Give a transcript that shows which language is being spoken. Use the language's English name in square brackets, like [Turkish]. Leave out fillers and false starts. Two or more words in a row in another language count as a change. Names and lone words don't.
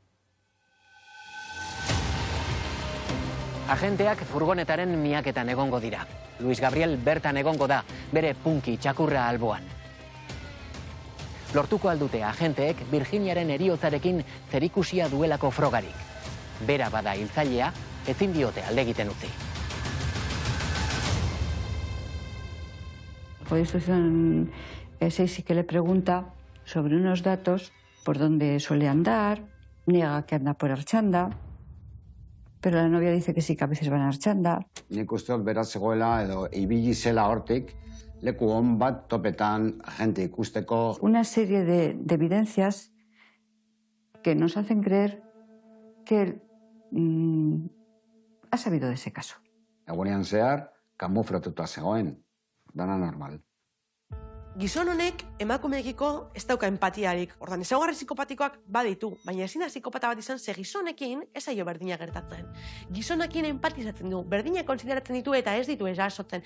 [Basque] Agenteak furgonetaren miaketan egongo dira. Luis Gabriel bertan egongo da, bere punki txakurra alboan. Lortuko aldute agenteek Virginiaren heriotzarekin zerikusia duelako frogarik. Bera bada hiltzailea, ezin diote alde egiten utzi. [Spanish] Por instrucción 6 sí que le pregunta sobre unos datos, por dónde suele andar, niega que anda por Artxanda, pero la novia dice que sí, que a veces van a Artxanda. [Basque] Nik uste dut beraz zegoela edo ibili zela hortik, leku hon bat topetan gente ikusteko. [Spanish] Una serie de evidencias que nos hacen creer que ha sabido de ese caso. [Basque] Egunean zehar, kamuflatuta zegoen, dana normal. Gizon honek emakumeekiko ez dauka empatiarik. Ordan, ezaugarri psikopatikoak baditu, baina ezin da psikopata bat izan ze gizonekin ez zaio berdina gertatzen. Gizonekin empatizatzen du, berdina kontsideratzen ditu eta ez ditu erasotzen.